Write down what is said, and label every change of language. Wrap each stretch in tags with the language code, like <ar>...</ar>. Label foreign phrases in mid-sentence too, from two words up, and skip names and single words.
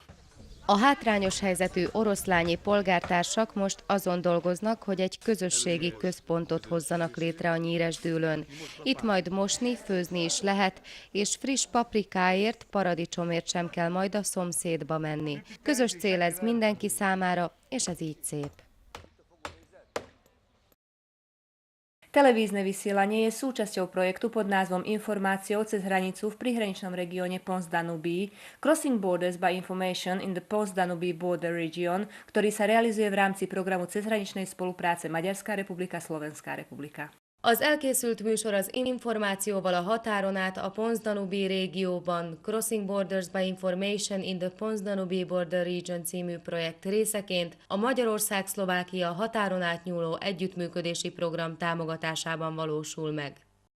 <hu>A hátrányos helyzetű oroszlányi polgártársak most azon dolgoznak, hogy egy közösségi központot hozzanak létre a Nyíresdőlön. Itt majd mosni, főzni is lehet, és friss paprikáért, paradicsomért sem kell majd a szomszédba menni. Közös cél ez mindenki számára, és ez így szép.</hu> <sk>Televízne vysielanie je súčasťou projektu pod názvom Informáciou cez hranicu v prihraničnom regióne Pons-Danubí Crossing Borders by Information in the Pons-Danubí Border Region, ktorý sa realizuje v rámci programu cezhraničnej spolupráce Maďarská republika, Slovenská republika.</sk> <hu>Az elkészült műsor az információval a határon át a Pons-Danubí régióban Crossing Borders by Information in the Pons-Danubí Border Region című projekt részeként a Magyarország-Szlovákia határon átnyúló együttműködési program támogatásában valósul meg.</hu>